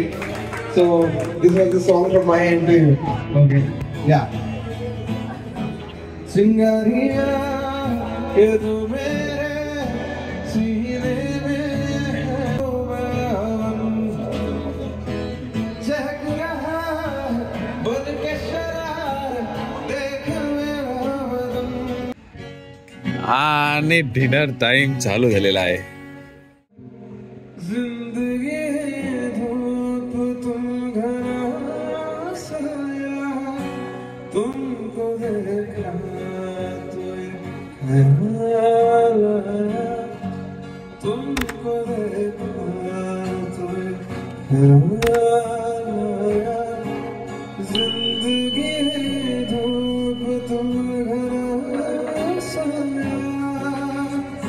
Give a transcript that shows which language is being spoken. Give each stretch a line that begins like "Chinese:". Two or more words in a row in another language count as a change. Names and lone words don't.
English: So this was the song from my end to you. Okay. Yeah.
Hindi: सिंगारिया ये तू मेरे सीने में जग रहा बन के शरर देख मेरा बदन.
Marathi: आणि
English: dinner time
Marathi: चालू झालेला आहे.
Hindi: जिंदगी धूप तुम घना साया तुमको देखा तो ख्याल आया तुमको देखा तो ख्याल आया जिंदगी धूप तुम घना साया